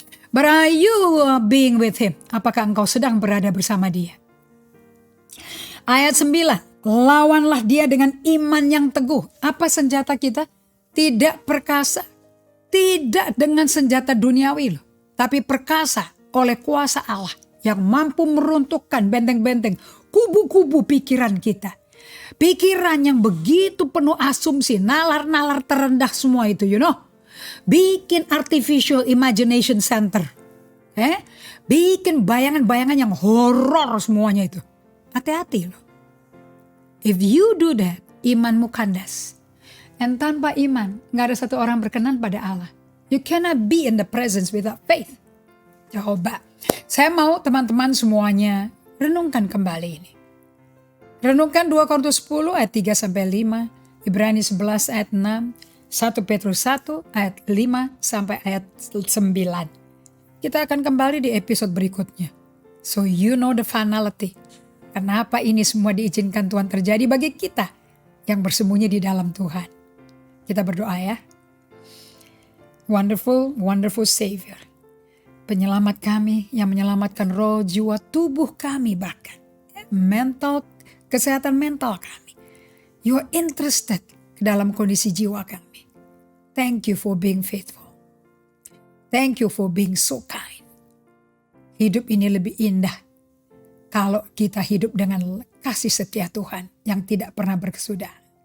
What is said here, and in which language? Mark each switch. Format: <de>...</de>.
<en>But are you being with him?</en> <id>Apakah engkau sedang berada bersama dia? Ayat 9. Lawanlah dia dengan iman yang teguh. Apa senjata kita? Tidak perkasa. Tidak dengan senjata duniawi loh. Tapi perkasa oleh kuasa Allah. Yang mampu meruntuhkan benteng-benteng, kubu-kubu pikiran kita. Pikiran yang begitu penuh asumsi, nalar-nalar terendah semua itu,</id> <en>you know. Bikin artificial imagination center.</en> <id>Bikin bayangan-bayangan yang horor semuanya itu. Hati-hati loh.</id> <en>If you do that,</en> <id>imanmu kandas. And tanpa iman, gak ada satu orang berkenan pada Allah.</id> <en>You cannot be in the presence without faith.</en> <id>Coba. Saya mau teman-teman semuanya renungkan kembali ini. Renungkan 2 Korintus 10 ayat 3-5, Ibrani 11 ayat 6, 1 Petrus 1 ayat 5 sampai ayat 9. Kita akan kembali di episode berikutnya.</id> <en>So you know the finality.</en> <id>Kenapa ini semua diizinkan Tuhan terjadi bagi kita yang bersembunyi di dalam Tuhan. Kita berdoa ya.</id> <en>Wonderful, wonderful Savior.</en> <id>Penyelamat kami yang menyelamatkan roh, jiwa, tubuh kami bahkan. Mental, kesehatan mental kami.</id> <en>You are interested</en> <id>dalam kondisi jiwa kami.</id> <en>Thank you for being faithful. Thank you for being so kind.</en> <id>Hidup ini lebih indah kalau kita hidup dengan kasih setia Tuhan yang tidak pernah berkesudahan.</id>